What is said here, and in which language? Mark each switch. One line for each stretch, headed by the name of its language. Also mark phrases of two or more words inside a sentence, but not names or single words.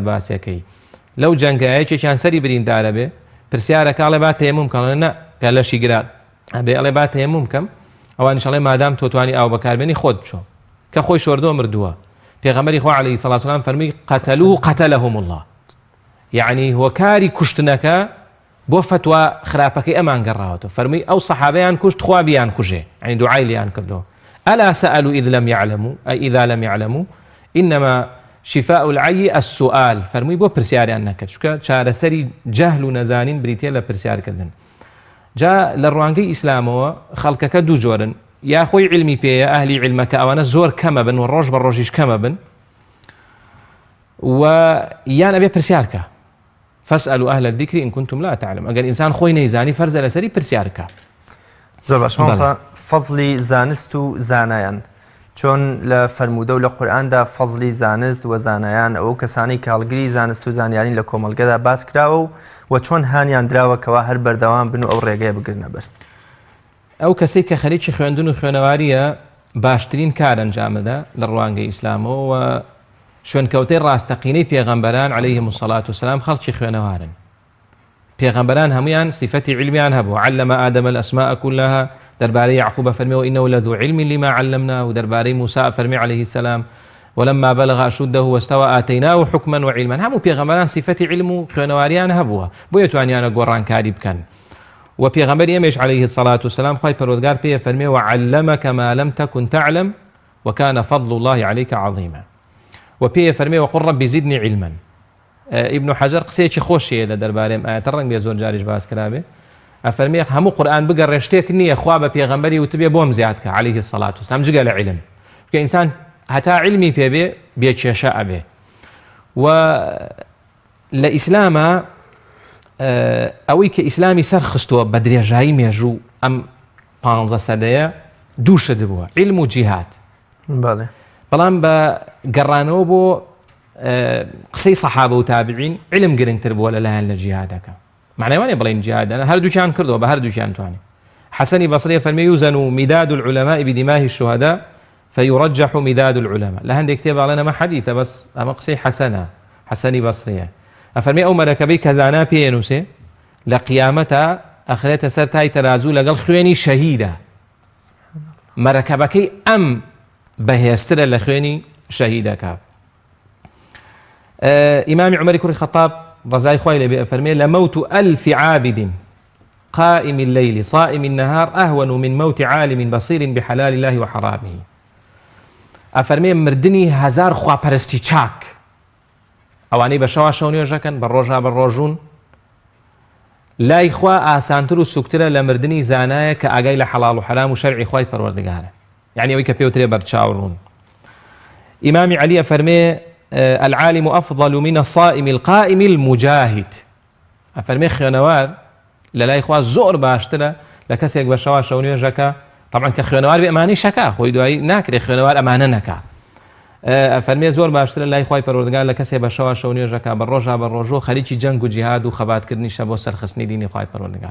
Central Kurdish: باسیەکەی لەو جەنگە یەکێکیان سەری بریندارە بێ پرسیارەکە ئەڵێ با تەیەموم کەڵێ نە کە لەشی گرات ئەبێ ئەڵێ با تەیەموم بکەم ئەوانیش ئەڵێ مادام تۆ توانی ئاو بەکاربێنی خۆت بچۆ کە خۆی شۆردەوە مردووە پێغەمبەری خوا
Arabic: عەلەیهی سەڵات وسەلام
Central Kurdish: فەرمی
Arabic: قەتەلوه قەتەلەهم الله
Central Kurdish: یعنی هۆکاری کوشتنەکە بۆ فتوى خراپەکەی ئەمان گەڕاوەتەوە فەرمی ئەو سەحابەیان کوشت خوا بیان کوژێ یعنی دوعای لیان کردەوە
Arabic: ئەلا سەئەلوا إذ لم يعلموا أي إذا لم يعلموا إنما شفاء العي السؤال
Central Kurdish: فەرمی بۆ پرسیاریان نەکرد چونکە چارەسەری جەهل و نەزانین بریتیە لە پرسیارکردن جا لە ڕوانگەی ئیسلامەوە خەڵکەکە دوو جۆرن یا خۆی علمی پێیە ئەهلی علمەکە ئەوانە زۆر کەمە بن و ڕۆژ بە ڕۆژیش کەمە بن و یان ئەبێ پرسیارکە
Arabic: فاسألوا أهل الذكر إن كنتم لا تعلمون
Central Kurdish: ئەگەر ئینسان خۆی نەیزانی فەرزە لەسەری پرسیارکە. زۆر باش مامۆستا فەزلی زانست و زانایان چۆن لە فەرموودە و لە قورئاندا فەزلی زانست و زانایان ئەو کەسانی کە هەڵگری زانست و زانیاری لە کۆمەڵگەدا باس کراوە و چۆن هانیان دراوەکەوە هەر بەردەوام بن و ئەو ڕێگەیە بگرنە بەر. ئەو کەسێک کە خەریکی خوێندن و خوێنەواریە باشترین کار ئەنجامەدا لە ڕوانگەی ئیسلامەوە و شوێنکەوتەی ڕاستەقینەی پێغەمبەران
Arabic: عەلەیهیمو الصەڵات وسەلام
Central Kurdish: خەڵکی خوێنەوارن. پێغەمبەران هەمویان صفەتی علمیان هەبوو
Arabic: علەمە ئادەمە الأسماء كلها
Central Kurdish: دەربارەی یعقوبە فەرمیەوە
Arabic: إنه لذو علم لما علمنا
Central Kurdish: و دەربارەی موسا فەرمی
Arabic: عەلەیهی السەلام ولما بلغ أشده واستوى آتيناه حكما وعلما
Central Kurdish: هەموو پێغەمبەران صفەتی علم و خوێنەواریان هەبووە بۆیە توانیانە گۆڕانکاری بکەن و پێغەمبەری ئێمەش
Arabic: عەلەیهی الصەڵات وسەلام
Central Kurdish: خوای پەروەردگار پێیە فەرمێ
Arabic: وعلمك ما لم تكن تعلم وكان فضل الله عليك عظيما
Central Kurdish: و پێیە فەرمێ
Arabic: وقل رب زدني علما.
Central Kurdish: ئیبن حەجەر قسەیەکی خۆشیە لە دەربارەی ئاەتە ڕەنگ بێ زۆر جاریش باس کرابێ ئەفەرمێ هەموو قورئان بگەڕێ شتێک نییە خوا بە پێغەمبەری وتبێ بۆم زیادکە
Arabic: عەلەیهی الصەڵات وسەلام
Central Kurdish: جگە لە علم کە ئینسان هەتا علمی پێبێ بێکێشە ئەبێ و لە ئیسلامە ئەوەی کە ئیسلامی سەرخستووە بە درێژایی مێژوو ئەم 15 سەدەیە دوو شت بووە علم و جیهاد. بەڵام بە گەڕانەوە بۆ قسەی سەحابە و تابعین علم گرنگتر بووە لەلایەن لە جیهادەکە معنای وانێ بڵێن جیهادە هەردووکیان کردەوە بە هەردووکیان توانێ. حەسەنی بەسڕی فەرمێ
Arabic: یوزن مداد العلماء بدماء الشهداء فيرجح مداد العلماء
Central Kurdish: لە هەندێک کتێبە ئەڵێن ئەمە حەدیثە بەس ئەمە قسەی حەسەنە حەسەنی بەسڕیە ئەفەرمێ ئەو مەرەکەبەی کەزانا پێێنووسێ لە قیامەتە ئەخرێتە سەر تای تەرازوو لەگەڵ خوێنی شەهیدە مەرەکەبەکەی ئەم بەهێزترە لە خوێنی شەهیدەکە. ئیمامی عومەری کوڕی خەتاب ڕەزای خوای لێبێ ئەفەرمێ
Arabic: لموت ألف عابد قائم الليل صائم النهار أهون من موت عالم بصير بحلال الله وحرامه.
Central Kurdish: ئەفەرمێ مردنی هەزار خواپەرستی چاک ئەوانەی بە شەوا شەو نوێژەکەن بە ڕۆژا بە ڕۆژوون لای خوا ئاسانتر و سوکترە لە مردنی زانایە کە ئاگای لە حەڵاڵ و حەرام و شەرعی خوای پەروەردگارە یعنی ئەوەی کە پێوترێ بەرچاوڕوون. ئیمامی عەلی ئەفەرمێ
Arabic: العالم أفضل من الصائم القائم المجاهد.
Central Kurdish: ئەفەرمێ خوێنەوار لە لای خوا زۆر باشترە لە کەسێک بە شەوا شەو نوێژەکە طبعا کە خوێنەوار بێ ئەمانەی شەکا خۆی دوایی ناکرێ خوێنەوار ئەمانە نەکا. ئەفەرمێ زۆر باشترە لای خوای پەروەردگار لە کەسێک بە شەوا شەو نوێژەکە بە ڕۆژا بە ڕۆژۆ خەریکی جەنگ و جیهاد و خەباتکردنیشە بۆ سەرخستنی دینی خوای پەروەردگار.